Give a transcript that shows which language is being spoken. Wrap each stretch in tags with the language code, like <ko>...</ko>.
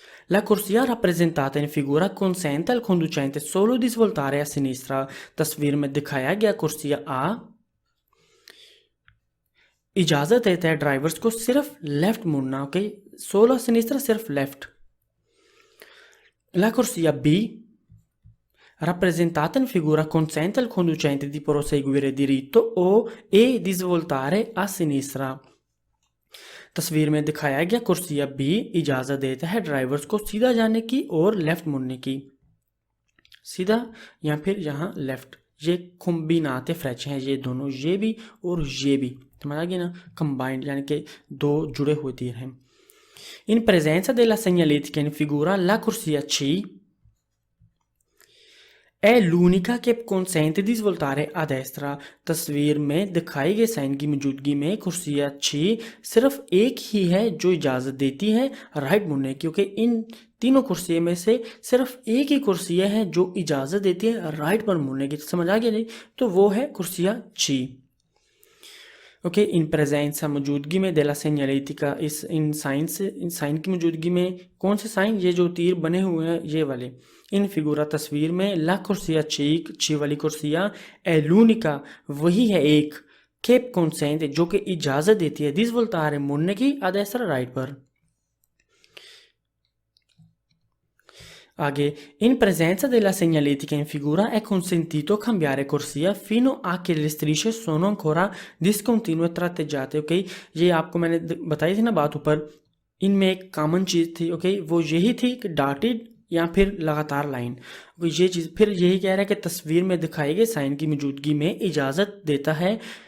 <it>La corsia rappresentata in figura consente al conducente solo di svoltare a sinistra।</it> <hi>तस्वीर में दिखाया गया कुर्सिया A इजाज़त देता है ड्राइवर्स को सिर्फ लेफ्ट मुड़ना। ओके सोलो</hi> <it>a sinistra</it> <hi>सिर्फ left.</hi> <it>La corsia B rappresentata in figura consente al conducente di proseguire diritto e di svoltare a sinistra।</it> <hi>तस्वीर में दिखाया गया कुर्सिया बी इजाज़त देता है ड्राइवर्स को सीधा जाने की और लेफ्ट मुड़ने की, सीधा या फिर यहाँ लेफ्ट। ये कॉम्बिनाते फ्रेच हैं, ये दोनों ये भी और ये भी, समझ आ गया ना, कंबाइंड यानी कि दो जुड़े हुए तीर हैं।</hi> <it>इन presenza della segnaletica in figura la corsia C è l'unica che consente di svoltare a destra।</it> <hi>तस्वीर में दिखाई गए साइन की मौजूदगी में कुर्सिया C सिर्फ एक ही है जो इजाज़त देती है राइट मुड़ने की। क्योंकि इन तीनों कुर्सियों में से सिर्फ एक ही कुर्सिया है जो इजाज़त देती है राइट पर मुड़ने की, समझ आ गया नहीं, तो वो है कुर्सिया C। ओके इन प्रेजेंसा मौजूदगी में डेला सेग्नालेटिका इन साइन की मौजूदगी में, कौन से साइन, ये जो तीर बने हुए हैं ये वाले। इन फिगूरा तस्वीर में ला कुर्सिया ची वाली कुर्सिया एलूनिका वही है एक केप कॉन्सेंट जो कि इजाज़त देती है दिस बोलता है मुड़ने की अदेसर राइट पर। आगे</hi> <it>इन presenza della segnaletica in figura è consentito cambiare corsia fino a che le strisce sono ancora discontinue tratteggiate।</it> <hi>Okay ये आपको मैंने बताई थी ना बात ऊपर, इनमें एक कॉमन चीज़ थी। ओके वो यही थी कि डॉटेड या फिर लगातार लाइन। ये चीज़ फिर यही कह रहा है कि तस्वीर में दिखाई गई साइन की मौजूदगी में इजाज़त देता है</hi>